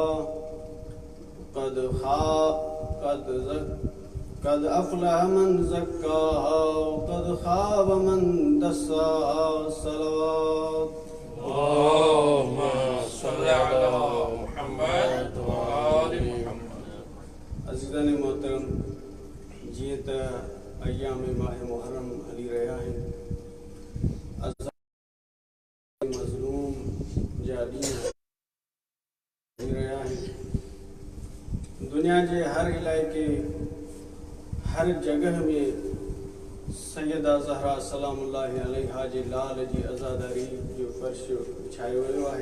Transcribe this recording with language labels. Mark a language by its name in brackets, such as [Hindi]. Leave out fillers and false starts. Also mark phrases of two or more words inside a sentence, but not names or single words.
[Arabic] قد أفلح من زكاها وقد خاب من دساها. صلوات اللهم صل على محمد وآل محمد. [Sindhi] अज़ीज़ान मोहतरम, जीअं त अय्याम माह मुहर्रम हली रहिया आहिनि, मज़लूम जा ॾींहं हली रहिया आहिनि। दुनिया जे हर इलाइक़े हर जगह में सैयदा ज़हरा [Arabic] سلام الله عليها [Sindhi] जे लाल जी आज़ादारी जो फर्श विछायो वियो आहे।